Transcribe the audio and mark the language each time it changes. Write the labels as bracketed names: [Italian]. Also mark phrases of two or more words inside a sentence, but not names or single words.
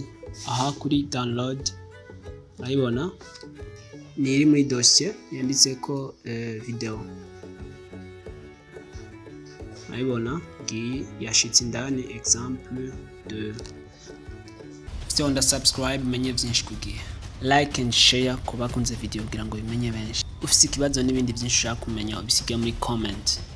[Rundi] Aha kuri download urayibona ni iri muri dossier yanditse ko video, urayibona ngiyi yashitse indani exemple 2. Sonda subscribe menye byinshi kugiye, [English] like and share [Rundi] kuba kunze video kugira ngo bimenye benshi. Ufite ikibazo n'ibindi byinshi ushaka kumenya ubisige muri comment.